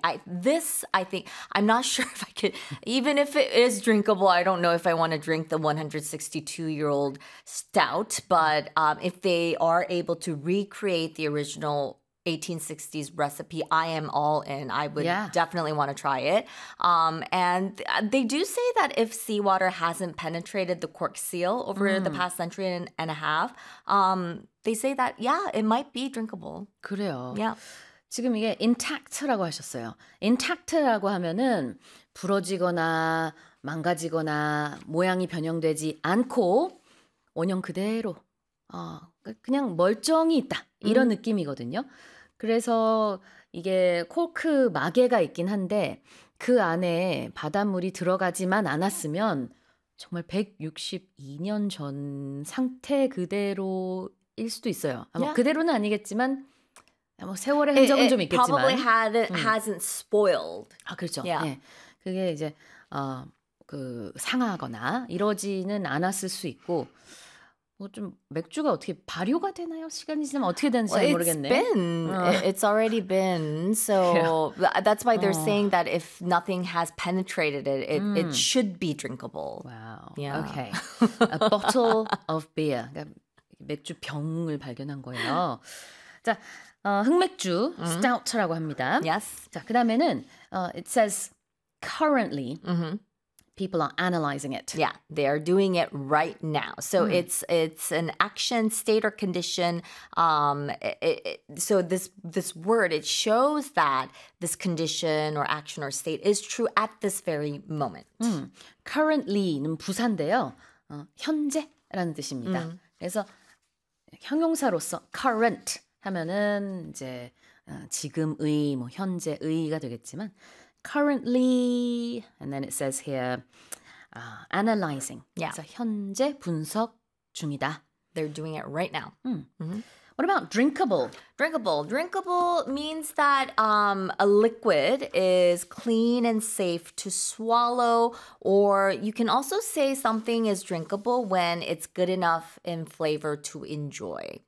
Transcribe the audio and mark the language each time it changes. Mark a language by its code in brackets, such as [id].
[en] I'm not sure if I could, even if it is drinkable, I don't know if I want to drink the 162-year-old stout, but if they are able to recreate the original 1860s recipe, I am all in. I would definitely want to try it. And they do say that if seawater hasn't penetrated the cork seal over the past century and a half, they say that, it might be drinkable. [ko] 그래요. [en] Yeah. [ko] 지금 이게 intact라고 하셨어요. intact라고 하면은 부러지거나 망가지거나 모양이 변형되지 않고 원형 그대로 그냥 멀쩡히 있다 이런 느낌이거든요. 그래서 이게 코크 마개가 있긴 한데 그 안에 바닷물이 들어가지만 않았으면 정말 162년 전 상태 그대로일 수도 있어요. 아마 그대로는 아니겠지만 뭐 세월의 흔적은 좀 있겠지만 [en] probably hasn't spoiled. [ko] 아 그렇죠. 예. 그게 이제 그 상하거나 이러지는 않았을 수 있고 뭐 좀 맥주가 어떻게 발효가 되나요? 시간이 지나면 어떻게 되는지 잘 모르겠네. [en] It's already been. So that's why they're saying that if nothing has penetrated it, it should be drinkable. Wow. Yeah. Okay. A bottle of beer. [ko] 그러니까 맥주 병을 발견한 거예요. 자, 흑맥주 stout라고 합니다. [en] Yes. [ko] 자, 그다음에는 [en] it says currently people are analyzing it. Yeah, they are doing it right now. So it's an action, state, or condition. So this word, it shows that this condition or action or state is true at this very moment. [ko] Currently는 부사인데요. 현재라는 뜻입니다. 그래서 형용사로서 current 하면은 이제 지금의 뭐 현재의가 되겠지만 [en] currently and then it says here analyzing. Yeah. [ko] 그래서 현재 분석 중이다. [en] They're doing it right now. What about drinkable? Drinkable. Drinkable means that a liquid is clean and safe to swallow, or you can also say something is drinkable when it's good enough in flavor to enjoy.